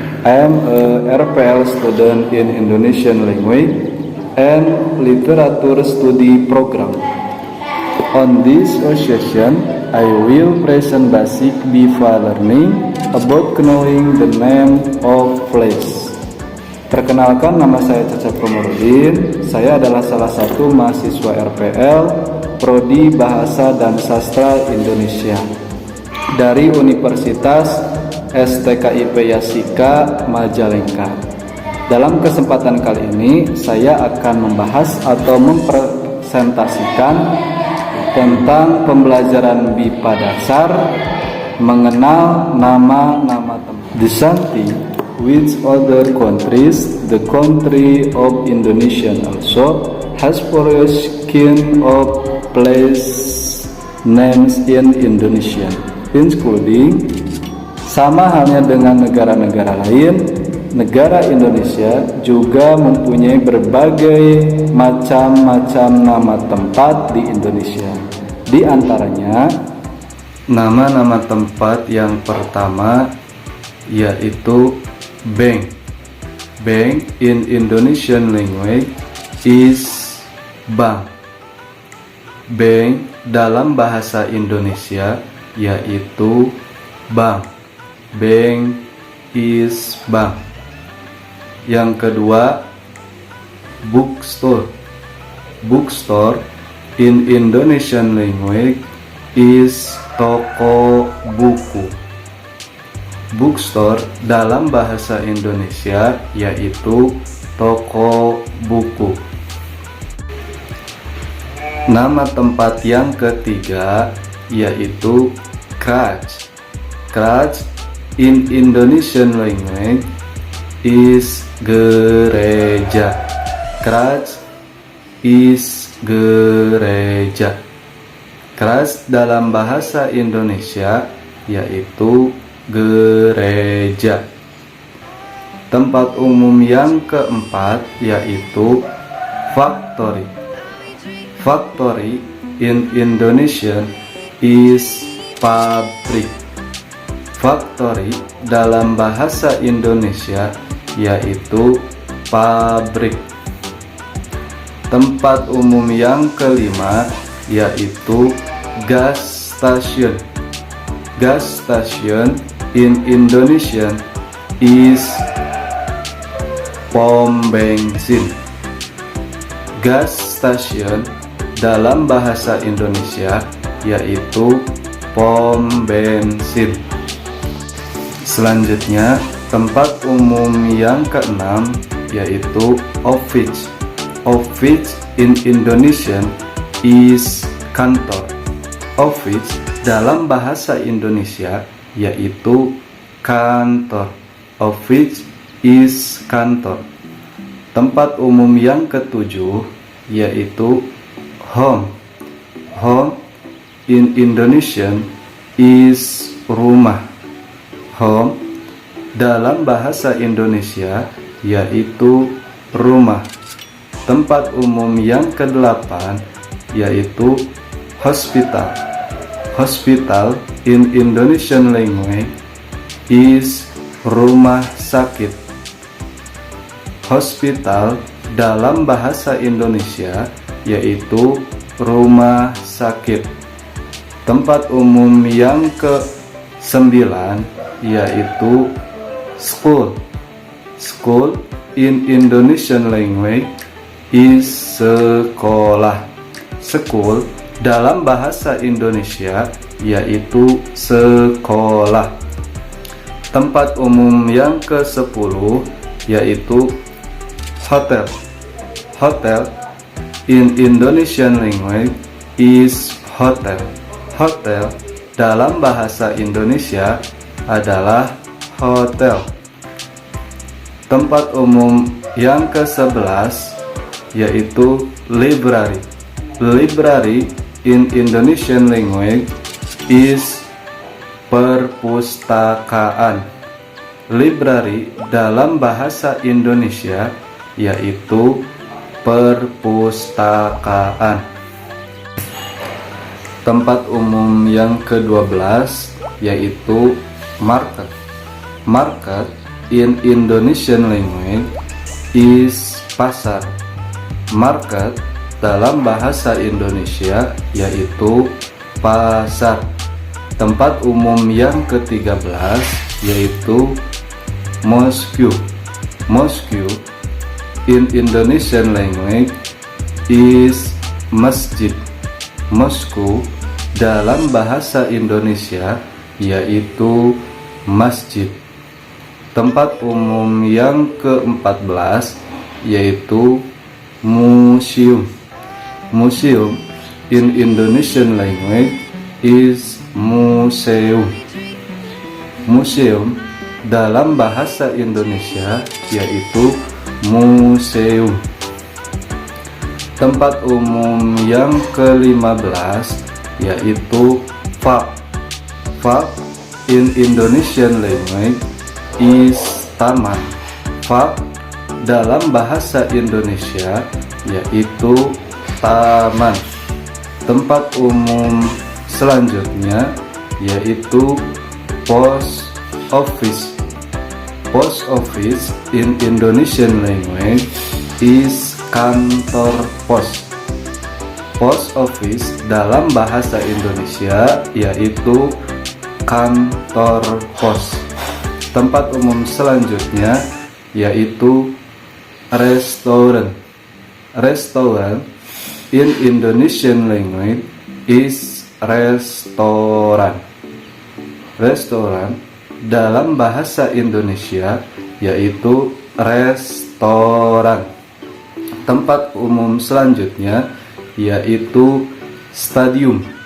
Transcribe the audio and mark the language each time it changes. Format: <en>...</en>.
<en>I am a RPL student in Indonesian Language and Literature Study Program. On this session, I will present basic BIFA learning about knowing the name of place.</en> <id>Perkenalkan, nama saya Cecep Komarudin. Saya adalah salah satu mahasiswa RPL Prodi Bahasa dan Sastra Indonesia dari Universitas STKIP Yasika Majalengka. Dalam kesempatan kali ini saya akan membahas atau mempresentasikan tentang pembelajaran BIPA dasar, mengenal nama-nama tempat.</id> <en>Disanti, which other countries the country of Indonesia also has various kind of place names in Indonesia, including.</en> <id>Sama halnya dengan negara-negara lain, negara Indonesia juga mempunyai berbagai macam-macam nama tempat di Indonesia. Di antaranya, nama-nama tempat yang pertama yaitu bank.</id> <en>Bank in Indonesian language is bank.</en> <id>Bank dalam bahasa Indonesia yaitu bank.</id> <en>Bank is bank.</en> <id>Yang kedua, bookstore.</id> <en>Bookstore in Indonesian language is toko buku.</en> <id>Bookstore dalam bahasa Indonesia yaitu toko buku. Nama tempat yang ketiga yaitu church.</id> <en>Church in Indonesian language is gereja. Church is gereja.</en> <id>Church dalam bahasa Indonesia yaitu gereja. Tempat umum yang keempat yaitu factory.</id> <en>Factory in Indonesian is pabrik.</en> <id>Factory dalam bahasa Indonesia yaitu pabrik. Tempat umum yang kelima yaitu gas station.</id> <en>Gas station in Indonesian is pom bensin.</en> <id>Gas station dalam bahasa Indonesia yaitu pom bensin. Selanjutnya, tempat umum yang keenam yaitu office.</id> <en>Office in Indonesian is kantor.</en> <id>Office dalam bahasa Indonesia yaitu kantor.</id> <en>Office is kantor.</en> <id>Tempat umum yang ketujuh yaitu home.</id> <en>Home in Indonesian is rumah.</en> <id>Home dalam bahasa Indonesia yaitu rumah. Tempat umum yang kedelapan yaitu hospital.</id> <en>Hospital in Indonesian language is rumah sakit.</en> <id>Hospital dalam bahasa Indonesia yaitu rumah sakit. Tempat umum yang ke-9 yaitu school.</id> <en>School in Indonesian language is sekolah.</en> <id>School dalam bahasa Indonesia yaitu sekolah. Tempat umum yang ke-10 yaitu hotel.</id> <en>Hotel in Indonesian language is hotel.</en> <id>Hotel dalam bahasa Indonesia adalah hotel. Tempat umum yang ke-11 yaitu library.</id> <en>Library in Indonesian language is perpustakaan.</en> <id>Library dalam bahasa Indonesia yaitu perpustakaan. Tempat umum yang ke-12 yaitu market.</id> <en>Market in Indonesian language is pasar.</en> <id>Market dalam bahasa Indonesia yaitu pasar. Tempat umum yang ke-13 yaitu mosque.</id> <en>Mosque in Indonesian language is masjid.</en> <id>Mosque dalam bahasa Indonesia yaitu masjid. Tempat umum yang ke-14 yaitu museum.</id> <en>Museum in Indonesian language is museum.</en> <id>Museum dalam bahasa Indonesia yaitu museum. Tempat umum yang ke-15 yaitu park.</id> <en>Park in Indonesian language is taman.</en> <id>Park dalam bahasa Indonesia yaitu taman. Tempat umum selanjutnya yaitu post office.</id> <en>Post office in Indonesian language is kantor pos.</en> <id>Post office dalam bahasa Indonesia yaitu kantor pos. Tempat umum selanjutnya yaitu restoran.</id> <en>Restoran in Indonesian language is restoran.</en> <id>Restoran dalam bahasa Indonesia yaitu restoran. Tempat umum selanjutnya yaitu stadium.</id>